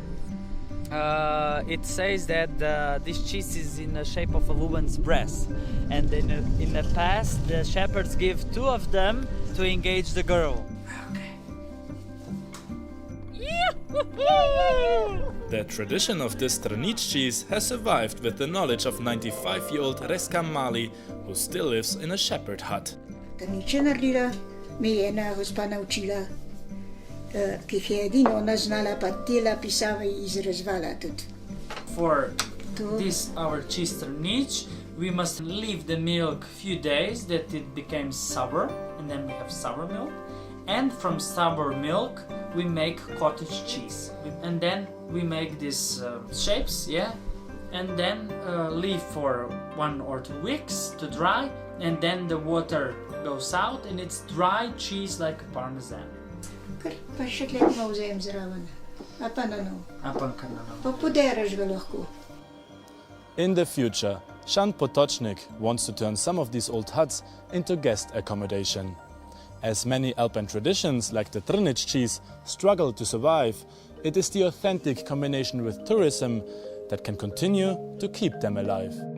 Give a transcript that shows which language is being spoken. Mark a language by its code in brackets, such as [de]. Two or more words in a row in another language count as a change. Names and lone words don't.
[en] It says that this cheese is in the shape of a woman's breast, and in the past the shepherds give two of them to engage the girl. The tradition of this Trnic cheese has survived with the knowledge of 95-year-old Reska Mali, who still lives in a shepherd hut. [sl] Trniče naredila, me je ena gospa naučila, ki jih je edino ona znala, pa tela pisava izrezvala tudi. [en] For this our cheese Trnic, we must leave the milk few days that it becomes sour, and then we have sour milk. And from sour milk we make cottage cheese, and then we make these shapes, and then leave for 1 or 2 weeks to dry, and then the water goes out and it's dry cheese like parmesan. [sl] Kar pa še tle malo vzem zraven, a pa no. Pa poderaš ga lahko. [en] In the future, Jan Potočnik wants to turn some of these old huts into guest accommodation. As many Alpine traditions, like the Trnic cheese, struggle to survive, it is the authentic combination with tourism that can continue to keep them alive.